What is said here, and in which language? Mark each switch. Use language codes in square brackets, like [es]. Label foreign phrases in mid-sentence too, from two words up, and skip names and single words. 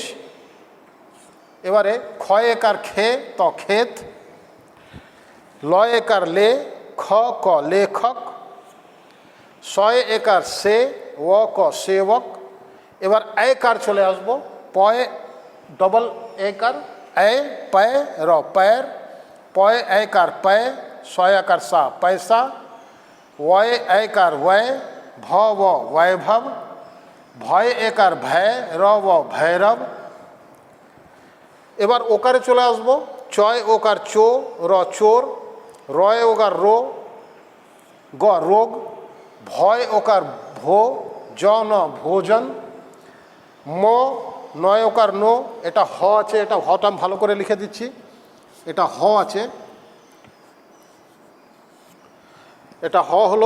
[bn] এবারে ক্ষয় একার খে ত ক্ষেত, লয় একার লে খ ক লেখক, শয় একার সে ও ক সেবক। এবার একার চলে আসবো। পয় ডবল একার এ পয় র पैर, পয় একার পয়, শয় একার সা पैसा, বয় একার বয় ভ ব বৈভব, ভয় একার ভয় র ব ভৈরব। এবার ওকারে চলে আসবো। চয় ওকার চো র চোর, রয় ওকার রো গ রোগ, ভয় ওকার ভো জ ন ভোজন, ম নয় ওকার নো, এটা হ আছে, এটা হটা ভালো করে লিখে দিচ্ছি, এটা হ আছে, এটা হ হলো।